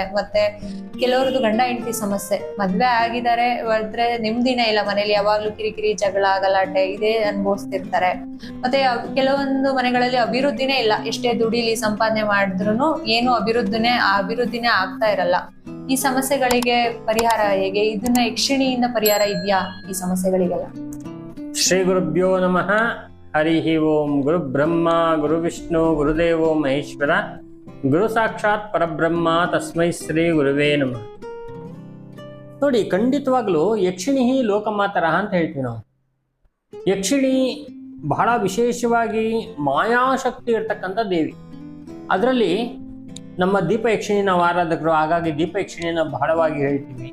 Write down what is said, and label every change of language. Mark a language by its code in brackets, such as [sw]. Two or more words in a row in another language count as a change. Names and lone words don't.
[kn] ಮತ್ತೆ ಕೆಲವ್ರದ್ದು ಗಂಡ ಹೆಂಡತಿ ಸಮಸ್ಯೆ, ಮದ್ವೆ ಆಗಿದ್ದಾರೆ ಆದ್ರೆ ನೆಮ್ಮದಿನೇ ಇಲ್ಲ, ಮನೇಲಿ ಯಾವಾಗ್ಲೂ ಕಿರಿಕಿರಿ, ಜಗಳ, ಗಲಾಟೆ ಇದೇ ಅನುಭವಿಸ್ತಿರ್ತಾರೆ. ಮತ್ತೆ ಕೆಲವೊಂದು ಮನೆಗಳಲ್ಲಿ ಅಭಿವೃದ್ಧಿನೇ ಇಲ್ಲ, ಎಷ್ಟೇ ದುಡಿಲಿ ಸಂಪಾದನೆ ಮಾಡಿದ್ರು ಏನು ಅಭಿವೃದ್ಧಿನೇ ಆಗ್ತಾ ಇರಲ್ಲ. ಈ ಸಮಸ್ಯೆಗಳಿಗೆ ಪರಿಹಾರ ಹೇಗೆ? ಇದನ್ನ ಯಕ್ಷಿಣಿಯಿಂದ ಪರಿಹಾರ ಇದೆಯಾ ಈ ಸಮಸ್ಯೆಗಳಿಗೆಲ್ಲ? [sa] ಶ್ರೀ ಗುರುಭ್ಯೋ ನಮಃ. ಹರಿ ಓಂ. ಗುರು ಬ್ರಹ್ಮ ಗುರು ವಿಷ್ಣು ಗುರುದೇವೋ ಮಹೇಶ್ವರ, ಗುರು ಸಾಕ್ಷಾತ್ ಪರಬ್ರಹ್ಮ, ತಸ್ಮೈ ಶ್ರೀ ಗುರುವೇ ನಮಃ. [kn] ನೋಡಿ, ಖಂಡಿತವಾಗ್ಲೂ ಯಕ್ಷಿಣಿ ಲೋಕಮಾತರಃ ಅಂತ ಹೇಳ್ತೀವಿ ನಾವು. ಯಕ್ಷಿಣಿ ಬಹಳ ವಿಶೇಷವಾಗಿ ಮಾಯಾಶಕ್ತಿ ಇರ್ತಕ್ಕಂಥ ದೇವಿ. ಅದರಲ್ಲಿ ನಮ್ಮ ದೀಪ ಯಕ್ಷಿಣಿ ನಾವು ಆರಾಧಕರು, ಹಾಗಾಗಿ ದೀಪ ಯಕ್ಷಿಣಿಯನ್ನು ಬಹಳವಾಗಿ ಹೇಳ್ತೀವಿ.